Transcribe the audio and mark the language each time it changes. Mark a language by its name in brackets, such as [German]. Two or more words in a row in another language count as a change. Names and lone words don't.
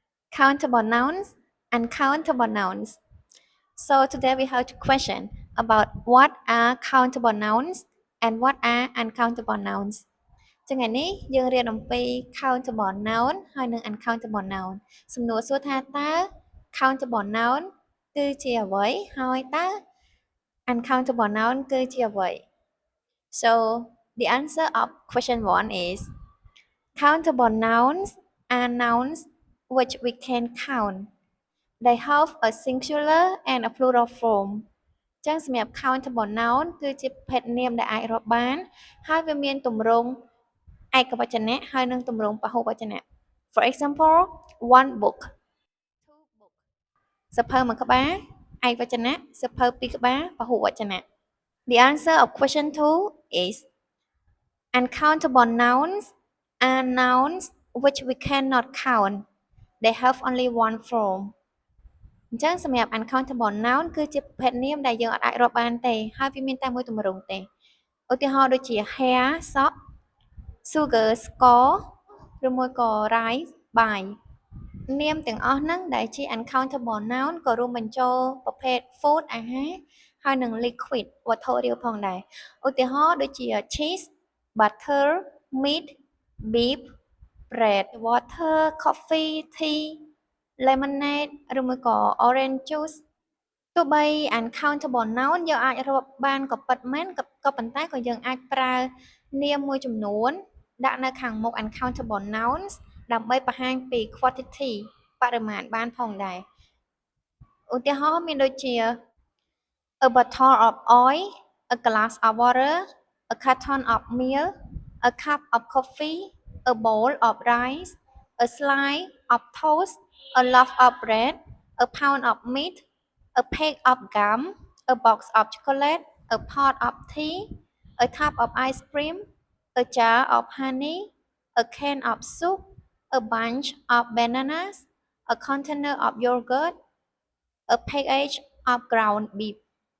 [English] countable nouns, and countable nouns. So today we have a question about what are countable nouns and what are uncountable nouns [Khmer] ចឹងថ្ងៃនេះយើងរៀនអំពី countable noun ហើយនិង uncountable noun សំណួរសួរថាតើ countable noun គឺជាអ្វីហើយតើ uncountable noun គឺជាអ្វី [English] So the answer of question 1 is countable nouns are nouns which we can count. They have a singular and a plural form. [Khmer] ចឹងសម្រាប់ countable noun គឺជាប្រភេទនាមដែលអាចរាប់បានហើយវាមានទម្រង់ឯកវចនៈហើយនិងទម្រង់ពហុវចនៈ [English] For example one book two book [Khmer] សៀវភៅមួយក្បាលឯកវចនៈសៀវភៅពីរក្បាលពហុវចនៈ [English] The answer of question 2 is uncountable nouns are nouns which we cannot count. They have only one form. [Khmer] អញ្ចឹងសម្រាប់ [English] uncountable noun [Khmer] គឺជាប្រភេទនាមដែលយើងអាចរាប់បានទេហើយវាមានតែមួយទម្រង់ទេឧទាហរណ៍ដូចជា hair សក់ sugar ស្ករឬមួយក៏ rice បាយនាមទាំងអស់ហ្នឹងដែលជា [English] uncountable noun [Khmer] ក៏រួមបញ្ចូលប្រភេទ food អាហារ ហើយនិង liquid វត្ថុរាវផងដែរឧទាហរណ៍ដូចជា [English] cheese butter meat beef bread water coffee tea lemonade [Khmer] ឬមួយក៏ [English] orange juice [Khmer] ទោះបី [English] uncountable noun [Khmer] យើងអាចរាប់បានក៏ពិតមែនក៏ប៉ុន្តែក៏យើងអាចប្រើនាមមួយចំនួនដាក់នៅខាងមុខ [English] uncountable nouns [Khmer] ដើម្បីបង្ហាញពី quantity បរិមាណបានផងដែរឧទាហរណ៍មានដូចជា [English] a bottle of oil a glass of water a carton of milk a cup of coffee a bowl of rice a slice of toast a loaf of bread a pound of meat a pack of gum a box of chocolate a pot of tea a tub of ice cream a jar of honey a can of soup a bunch of bananas a container of yogurt a package of ground beef